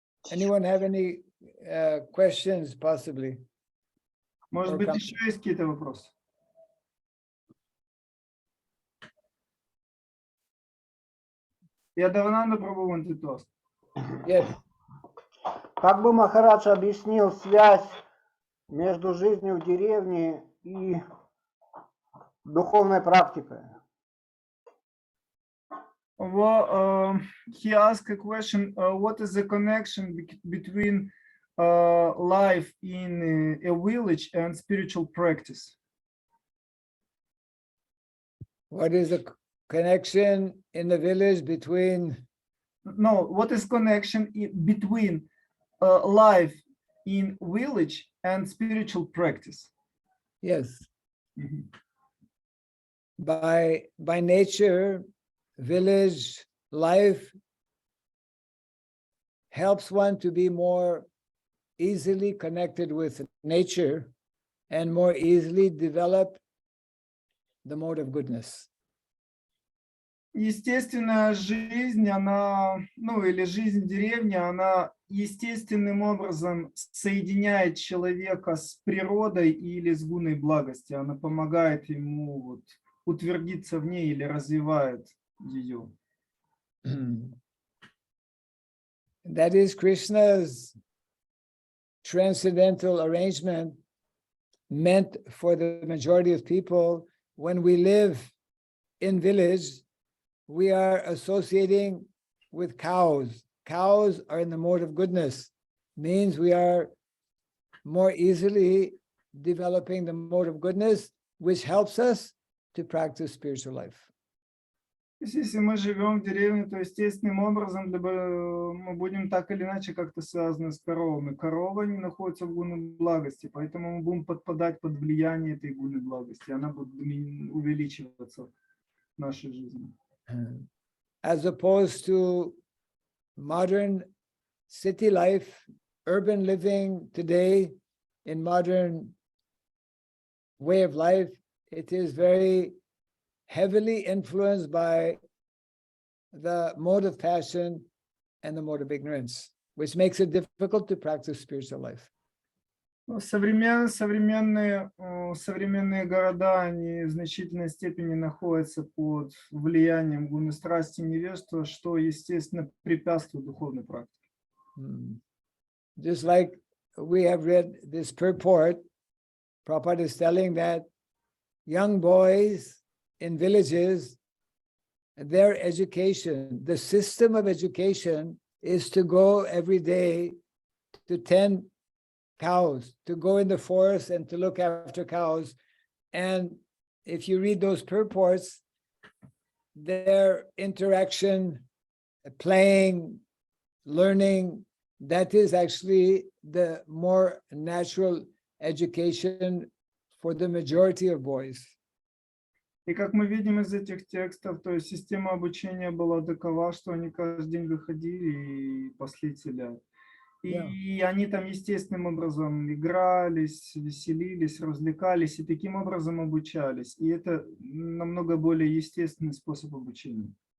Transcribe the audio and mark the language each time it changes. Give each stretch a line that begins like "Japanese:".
English: anyone have any questions possibly?
Russian: Может
English: Or
Russian: быть,
English: comments?
Russian: еще есть какие-то вопросы? Я давно пробовал антитост.
English: Yes.
Russian: Как бы Махарадж объяснил связь между жизнью в деревне и духовной практикой?
English: Well, he asked a question, what is the connection between life in a village and spiritual practice? What is the connection in the village between? No, what is connection between life in village and spiritual practice? Yes. By nature, village life helps one to be more easily connected with nature and more easily develop the mode of goodness.
Russian: Естественная жизнь, она, или жизнь деревни, она естественным образом соединяет человека с природой или с гуной благости. Она помогает ему утвердиться в ней или развивает ее.
English: that is Krishna's transcendental arrangement meant for the majority of people. When we live in village, we are associating with cows. Cows are in the mode of goodness, means we are more easily developing the mode of goodness, which helps us to practice spiritual life.
Russian: То есть, если мы живем в деревне, то естественным образом мы будем так или иначе как-то связаны с коровами. Корова не находится в гуне благости, поэтому мы будем подпадать под влияние этой гуны благости. Она будет увеличиваться в нашей жизни.
English: As opposed to modern city life, urban living today, in modern way of life, it is very heavily influenced by the mode of passion and the mode of ignorance, which makes it difficult to practice spiritual life.
Russian: Современные города, они в значительной степени находятся под влиянием гуны страсти и невежества, что, естественно, препятствует духовной практике.
English: Just like we have read this purport, Prabhupada is telling that young boys in villages, their education, the system of education is to go every day to tend cows, to go in the forest and to look after cows. And if you read those purports, their interaction, playing, learning, that is actually the more natural education for the majority of boys.
Russian: И как мы видим из этих текстов, то есть система обучения была такова, что они каждый день выходили и пасли телят. И они там естественным образом игрались, веселились, развлекались и таким образом обучались. И это намного более естественный способ обучения.